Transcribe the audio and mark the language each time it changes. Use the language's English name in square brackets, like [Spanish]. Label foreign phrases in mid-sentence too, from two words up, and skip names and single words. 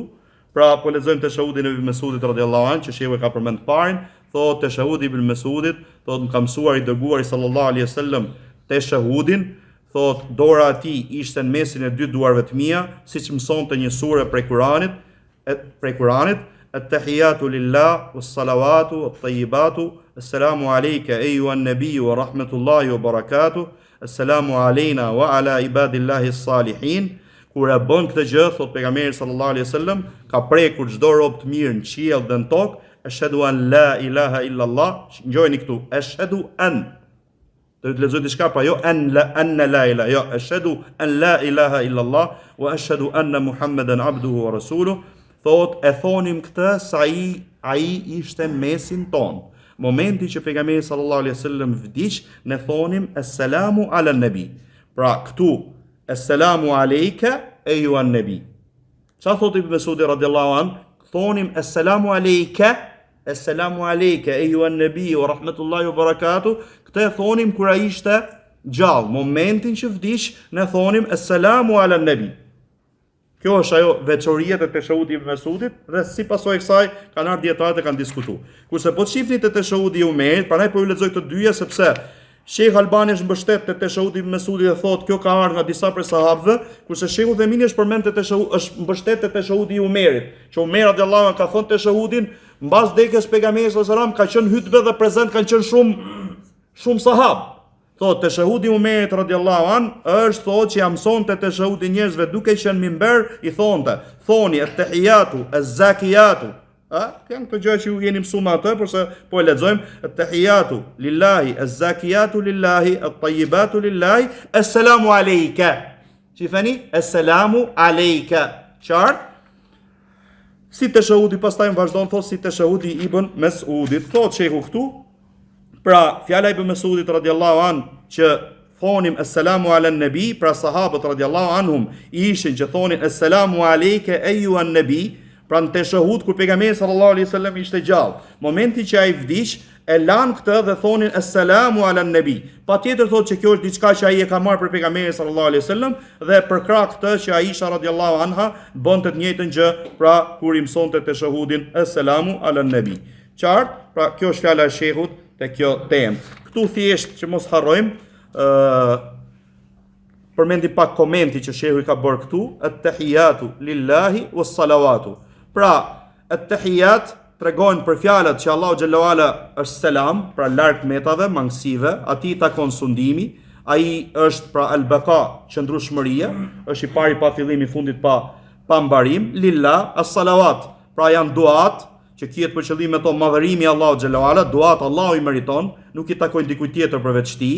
[Albanian] Pra po lexojmë teshahudin e Ibn Mesudit [Arabic] رضي الله عنه [Albanian] që shehu e ka përmend parin, thotë teshahudi i Ibn Mesudit, thotë më ka mësuar i dërguari [Arabic] صلى الله عليه وسلم [Albanian] teshahudin, thotë dora e tij ishte në mesin e 2 duarve të mia, siç mësonte një sure prej Kuranit, [Arabic] التحيات لله والصلوات والطيبات السلام عليك أيها النبي ورحمة الله وبركاته السلام علينا وعلى عباد الله الصالحين. [Albanian] Kur e bën këtë gjë, thot pejgamberi [Arabic] صلى الله عليه وسلم, [Albanian] ka prekur çdo rob të mirë në qiell dhe në tokë, [Arabic] أشهد أن لا إله إلا الله, [Albanian] ngjojeni këtu, [Arabic] أشهد أن. [Albanian] Do të lexoj diçka pa jo [Arabic] أن لا إله, jo أشهد أن لا إله إلا الله وأشهد أن محمدا عبده ورسوله. [Albanian] Thot e thonim këtë sa ai ishte mesin ton. Momenti që pejgamberi [Arabic] صلى الله عليه وسلم [Albanian] vdiq, ne thonim [Arabic] السلام على النبي. [Albanian] Pra këtu [Arabic] السلام عليك أيها النبي. [Albanian] Çfarë thotë Ibn Mesudi [Arabic] رضي الله عن? Thonim السلام عليك أيها النبي ورحمة الله وبركاته. [Albanian] Këtë e thonim kur ai ishte gjallë. Momentin që vdiq, ne thonim [Arabic] السلام على النبي. [Albanian] Kjo është ajo veçoria e teshahudit Ibn Mesudit dhe si pasojë kësaj kanë ardhur dietarët e kanë diskutuar. Kurse po shihni te teshahudi i Umerit, prandaj po ju lexoj këto dyja sepse Sheikh Albani është mbështet te teshahudi Ibn Mesudit dhe thotë kjo ka ardhur nga disa prej sahabëve, kurse Sheikhu Themini është përmend te teshahudi, është mbështet te teshahudi i Umerit, që Umer [Arabic] رضي الله عنه [Albanian] ka thënë teshahudin mbas dekës pejgamberit [Arabic] صلى الله عليه وسلم [Albanian] ka qenë hutbë dhe prezant kanë qenë shumë sahabë. Thotë teshahudi i Umerit [Arabic] رضي الله عنه [Albanian] është thotë që ja mësonte teshahudi njerëzve duke qenë minber, i thonte, thoni [Arabic] التحيات الزاكيات. [Albanian] Janë këto gjëra që ju jeni mësuar atë, përse po e lexojmë [Arabic] التحيات لله الزاكيات لله الطيبات لله السلام عليك. Shifani? السلام عليك. [Albanian] Qartë? Si teshahudi pastaj vazhdon thotë si teshahudi i Ibn Mesudit. Thotë shehu këtu, pra fjala e Ibn Mesudit [Arabic] رضي الله عن [Albanian] që thonim [Arabic] السلام على النبي, [Albanian] pra sahabët [Arabic] رضي الله عنهم [Albanian] ishin që thonin [Arabic] السلام عليك أيها النبي, [Albanian] pra në teshahud kur pejgamberi [Arabic] صلى الله عليه وسلم [Albanian] ishte gjallë. Momenti që ai vdiq, e lan këtë dhe thonin [Arabic] السلام على النبي. [Albanian] Patjetër thotë që kjo është diçka që ai e ka marrë për pejgamberin [Arabic] صلى الله عليه وسلم [Albanian] dhe për krah këtë që Aisha [Arabic] رضي الله عنها [Albanian] bënte të njëjtën gjë, pra kur i mësonte teshahudin [Arabic] السلام على النبي. [Albanian] Qartë? Pra kjo është fjala e shehut te kjo temë. Këtu thjesht që mos harrojmë, përmendi pak komenti që shehu i ka bërë këtu, [Arabic] التحيات لله والصلوات. [Albanian] Pra, at-tahiyat tregojnë për fjalët që Allahu [Arabic] جل وعلا [Albanian] është selam, pra larg metave, mangësive, atij takon sundimi, ai është pra al-baqa, qëndrueshmëria, është i pari pa fillim, i fundit pa mbarim, [Arabic] لله الصلوات, [Albanian] pra janë duat që kiet për qëllim me to madhërimi i Allahut xhallahu ala, duat Allahu i meriton, nuk i takojnë dikujt tjetër përveç tij.